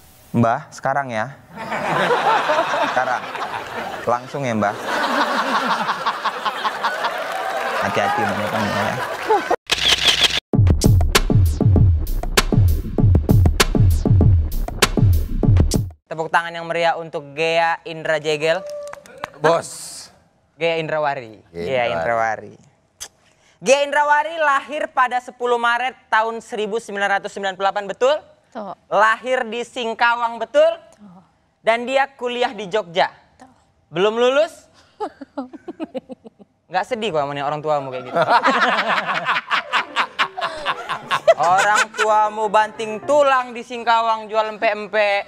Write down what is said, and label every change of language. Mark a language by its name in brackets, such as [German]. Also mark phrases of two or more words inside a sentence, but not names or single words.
[Indonesian] Mbah, sekarang ya. Sekarang. Langsung ya, Mbah. Hati-hati menyampaikannya ya. Tepuk tangan yang meriah untuk Ghea Indra Jegel. Bos. Ghea Indrawari. Ghea Indrawari. Ghea Indrawari lahir pada 10 Maret tahun 1998, betul? Tuh. Lahir di Singkawang, betul? Tuh. Dan dia kuliah di Jogja. Tuh. Belum lulus? Nggak sedih kok sama orang tuamu kayak gitu. Orang tuamu banting tulang di Singkawang jual empe-empe.